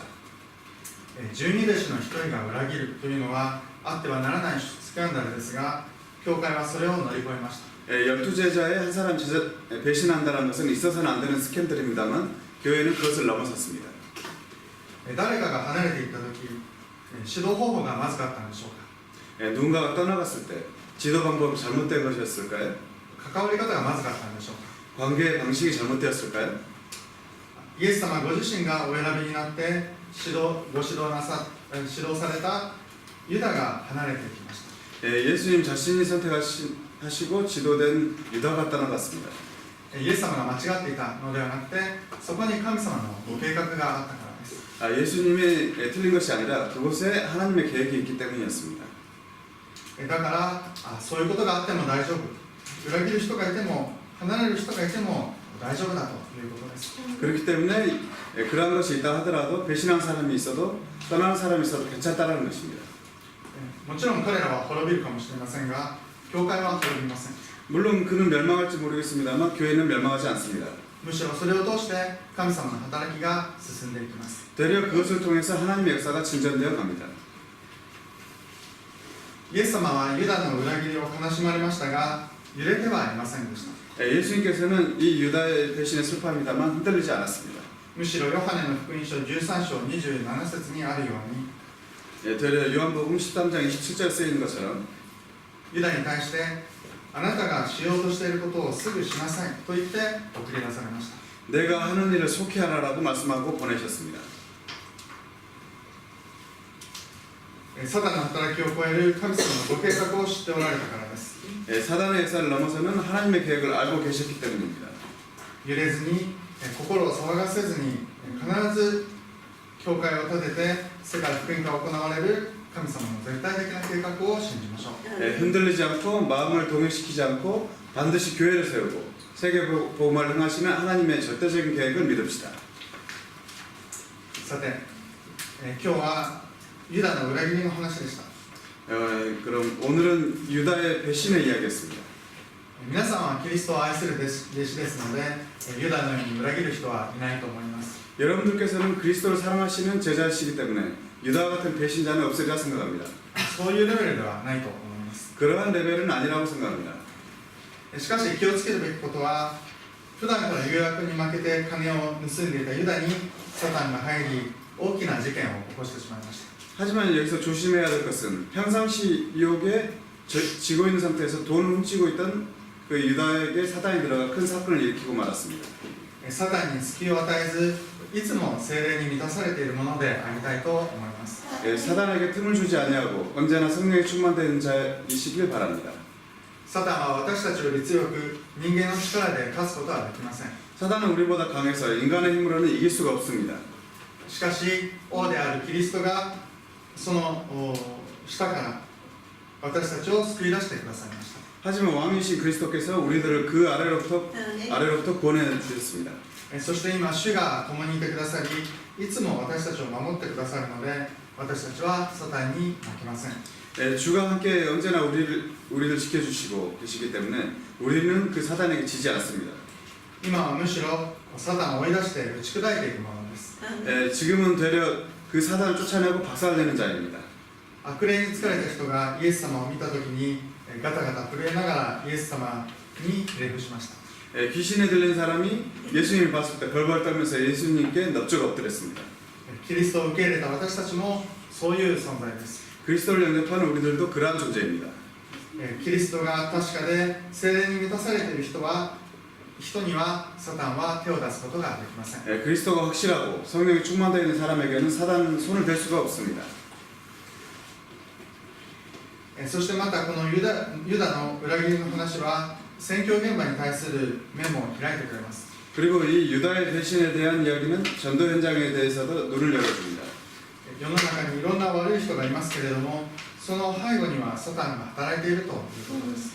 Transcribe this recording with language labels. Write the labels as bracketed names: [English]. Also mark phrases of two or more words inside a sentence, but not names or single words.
[Japanese] 十二弟子の一人が裏切るというのはあってはならないスキャンダルですが、教会はそれを乗り越えました。 [Korean] 12제자의 한 사람 배신한다는 것은 있어서는 안 되는 스캔들입니다만 교회는 그것을 넘어섰습니다. [Japanese] 誰かが離れていった時、指導方法がまずかったんでしょうか。 [Korean] 누군가가 떠나갔을 때 지도 방법이 잘못된 것이었을까요? [Japanese] 関わり方がまずかったんでしょうか。 [Korean] 관계 방식이 잘못되었을까요? [Japanese] イエス様ご自身がお選びになってご指導されたユダが離れていきました。 [Korean] 예수님 자신이 선택하시고 지도된 유다가 떠나갔습니다. [Japanese] イエス様が間違っていたのではなくて、そこに神様のご計画があったからです。 [Korean] 예수님이 틀린 것이 아니라 그곳에 하나님의 계획이 있기 때문이었습니다. [Japanese] だからそういうことがあっても大丈夫、裏切る人がいても離れる人がいても大丈夫だということです。 [Korean] 그렇기 때문에 그러한 것이 있다 하더라도 배신한 사람이 있어도 떠나는 사람이 있어도 괜찮다는 것입니다. [Japanese] もちろん彼らは滅びるかもしれませんが、教会は滅びません。 [Korean] 물론 그는 멸망할지 모르겠습니다만 교회는 멸망하지 않습니다. [Japanese] むしろそれを通して神様の働きが進んでいきます。 [Korean] 되려 그것을 통해서 하나님의 역사가 진전되어 갑니다. [Japanese] イエス様はユダの裏切りを悲しまれましたが、 揺れてはありませんでした。 [Korean] 예수님께서는 이 유다의 배신에 슬퍼합니다만 흔들리지 않았습니다. [Japanese] むしろヨハネの福音書13章27節にあるように、 [Korean] 되려 요한복음 13장 27절 쓰여 있는 것처럼 [Japanese] ユダに対してあなたがしようとしていることをすぐしなさいと言って送り出されました。 [Korean] 내가 하는 일을 속히 하라라고 말씀하고 보내셨습니다. [Japanese] サタンの働きを超える神様のご計画を知っておられたからです。 [Korean] 사단의 역사를 넘어서는 하나님의 계획을 알고 계셨기 때문입니다. [Japanese] 揺れずに、心を騒がせずに、必ず教会を立てて世界福音が行われる神様の絶対的な計画を信じましょう。 [Korean] 흔들리지 않고 마음을 동요시키지 않고 반드시 교회를 세우고 세계 복음을 행하시는 하나님의 절대적인 계획을 믿읍시다. [Japanese] さて、今日はユダの裏切りの話でした。 [Korean] 그럼 오늘은 유다의 배신의 이야기였습니다. [Japanese] 皆さんはキリストを愛する弟子ですので、ユダのように裏切る人はいないと思います。 [Korean] 여러분들께서는 그리스도를 사랑하시는 제자이시기 때문에 유다와 같은 배신자는 없으리라 생각합니다. [Japanese] そういうレベルではないと思います。 [Korean] 그러한 레벨은 아니라고 생각합니다. [Japanese] しかし気をつけるべきことは、普段から誘惑に負けて金を盗んでいたユダにサタンが入り、大きな事件を起こしてしまいました。 [Korean] 하지만 여기서 조심해야 될 것은 평상시 유혹에 지고 있는 상태에서 돈을 훔치고 있던 그 유다에게 사단이 들어가 큰 사건을 일으키고 말았습니다. [Japanese] サタンに隙を与えず、いつも聖霊に満たされているものでありたいと思います。 [Korean] 사단에게 틈을 주지 아니하고 언제나 성령에 충만된 자이시길 바랍니다. [Japanese] サタンは私たちより強く人間の力で勝つことはできません。 [Korean] 사단은 우리보다 강해서 인간의 힘으로는 이길 수가 없습니다. [Japanese] しかし、王であるキリストがその下から私たちを救い出してくださいました。 [Korean] 하지만 왕이신 그리스도께서 우리들을 그 아래로부터 구원해 주셨습니다. [Japanese] そして今、主が共にいてくださり、いつも私たちを守ってくださるので、私たちはサタンに負けません。 [Korean] 주가 함께 언제나 우리를 지켜주시고 계시기 때문에 우리는 그 사단에게 지지 않습니다. [Japanese] 今はむしろサタンを追い出して打ち砕いていくものです。 [Korean] 지금은 되려 그 사단을 쫓아내고 박살내는 자입니다. [Japanese] 悪霊に疲れた人がイエス様を見たときにガタガタ震えながらイエス様にひれ伏しました。 [Korean] 귀신에 들린 사람이 예수님을 봤을 때 벌벌 떨면서 예수님께 넙죽 엎드렸습니다. [Japanese] キリストを受け入れた私たちもそういう存在です。 [Korean] 그리스도를 영접하는 우리들도 그러한 존재입니다. [Japanese] キリストが確かで聖霊に満たされている人にはサタンは手を出すことができません。 [Korean] 그리스도가 확실하고 성령이 충만되어 있는 사람에게는 사단은 손을 댈 수가 없습니다. [Japanese] そしてまたこのユダの裏切りの話は宣教現場に対する面も開いてくれます。 [Korean] 그리고 이 유다의 배신에 대한 이야기는 전도 현장에 대해서도 눈을 열어줍니다. [Japanese] 世の中にいろんな悪い人がいますけれども、その背後にはサタンが働いているということです。